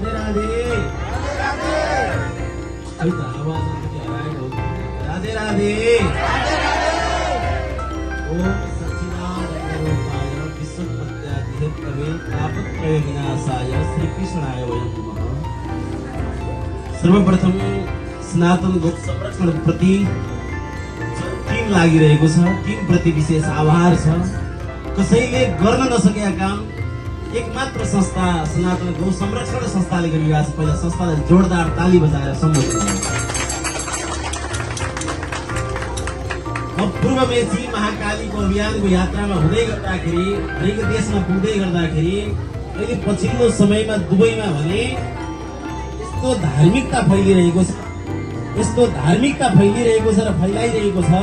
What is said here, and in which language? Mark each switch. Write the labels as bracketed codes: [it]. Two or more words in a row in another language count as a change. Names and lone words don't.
[sa] राधे [ne] खै त आवाज हराएको [sa] राधे राधे ओम सच्चिदानन्द रूपाय विश्वोत्पत्त्यादिहेतवे तापत्रय विनाशाय श्रीकृष्णाय वयं नमः। [ne] सर्वप्रथम सनातन गो संरक्षण प्रति टिम लागिरहेको छ, टिम प्रति विशेष आभार छ। कसैले गर्न नसकेका काम एकमात्र संस्था सनातन गौ संरक्षण संस्थाले गरिरहेको छ। पहिला संस्थालाई जोरदार ताली बजाएर सम्बोधन गर्नु। पूर्व मेची महाकालीको अभियानको यात्रामा हुँदै गर्दाखेरि हरेक देशमा पुग्दै गर्दाखेरि अहिले पछिल्लो समयमा दुबईमा भने यस्तो धार्मिकता फैलिरहेको छ, यस्तो धार्मिकता फैलिरहेको छ र फैलाइरहेको छ।